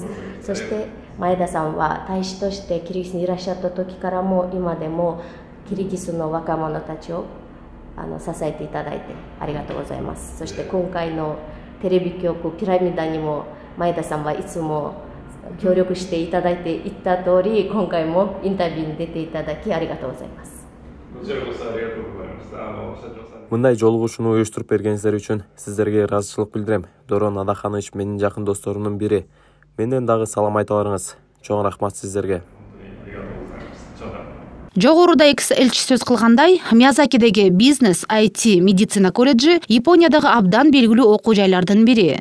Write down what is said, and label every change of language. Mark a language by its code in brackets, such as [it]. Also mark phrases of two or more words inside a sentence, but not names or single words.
[ja] そして前田さんは大使としてキルギスにいらっしゃった時からも今でもキルギスの若者たちを支えていただいてありがとうございます。そして今回のテレビ局ピラミダにも前田さんはいつも協力していただいていった通り、今回もインタビューに出ていただきありがとうございます。こちらこそありがとうございました。 [ky] Мындай жолугушууну уюштуруп бергениңиздер үчүн сиздерге ыраазычылык билдирем. Дорон Адаханович менин жакын досторумдун бири. Менден дагы салам айта барыңыз. Чоң рахмат сиздерге. Жогоруда экс элчи сөз кылгандай, Миязакидеги бизнес, IT, медицина колледжи Япониядагы абдан белгилүү окуу жайлардын бири.